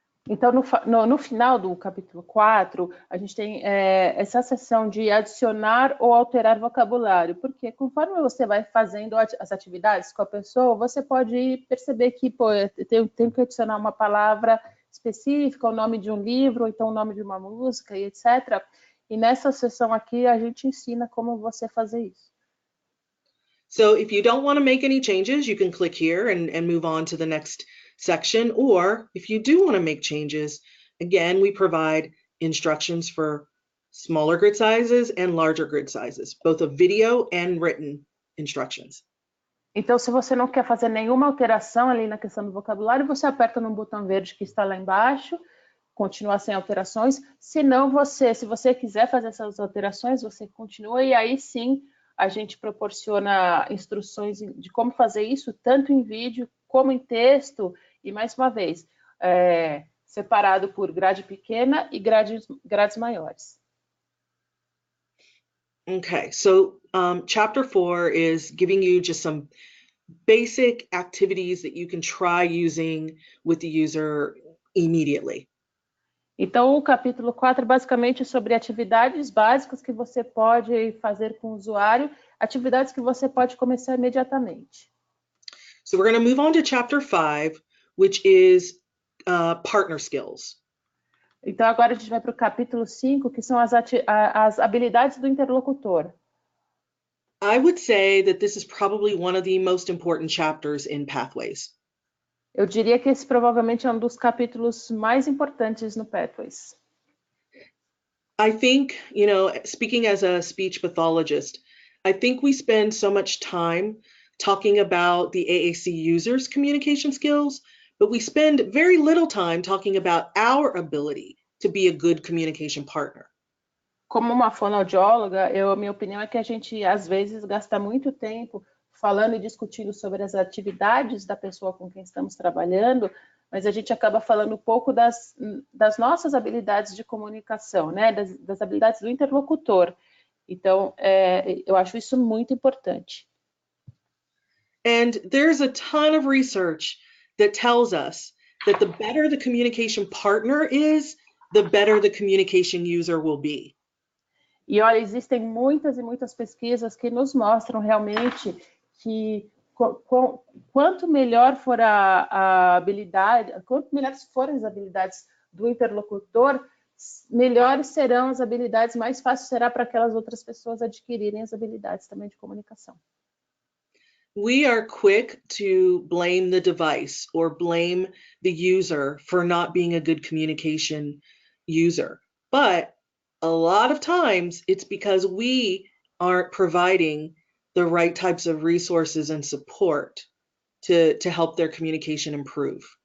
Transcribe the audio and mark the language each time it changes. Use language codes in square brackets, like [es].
[pt] Então, no final do capítulo 4, a gente tem essa seção de adicionar ou alterar vocabulário, porque conforme você vai fazendo as atividades com a pessoa, você pode perceber que eu tenho que adicionar uma palavra específica, o nome de um livro, ou então o nome de uma música, e etc. E nessa seção aqui, a gente ensina como você fazer isso. [en] So if you don't want to make any changes, you can click here and move on to the next section. Or if you do want to make changes, again, we provide instructions for smaller grid sizes and larger grid sizes, both of video and written instructions. [pt] Então, se você não quer fazer nenhuma alteração ali na questão do vocabulário, você aperta no botão verde que está lá embaixo, continua sem alterações. Se você quiser fazer essas alterações, você continua e aí sim a gente proporciona instruções de como fazer isso, tanto em vídeo como em texto, e mais uma vez, separado por grade pequena e grades maiores. [en] Okay, so chapter 4 is giving you just some basic activities that you can try using with the user immediately. [pt] Então, o capítulo 4 é basicamente sobre atividades básicas que você pode fazer com o usuário, atividades que você pode começar imediatamente. [en] So we're going to move on to chapter 5, which is partner skills. [pt] Então, agora a gente vai para o capítulo 5, que são as habilidades do interlocutor. [en] I would say that this is probably one of the most important chapters in Pathways. [pt] Eu diria que esse provavelmente é um dos capítulos mais importantes no Pathways. [en] I think, speaking as a speech pathologist, I think we spend so much time talking about the AAC users' communication skills, but we spend very little time talking about our ability to be a good communication partner. [pt] Como uma fonoaudióloga, minha opinião é que a gente, às vezes, gasta muito tempo falando e discutindo sobre as atividades da pessoa com quem estamos trabalhando, mas a gente acaba falando um pouco das nossas habilidades de comunicação, né? Das habilidades do interlocutor. Então, eu acho isso muito importante. [en] And there's a ton of research that tells us that the better the communication partner is, the better the communication user will be. [pt] E olha, existem muitas e muitas pesquisas que nos mostram realmente que quanto melhor for a habilidade, quanto melhores forem as habilidades do interlocutor, melhores serão as habilidades, mais fácil será para aquelas outras pessoas adquirirem as habilidades também de comunicação. [en] We are quick to blame the device or blame the user for not being a good communication user. But a lot of times it's because we aren't providing the right types of resources and support to help their communication improve.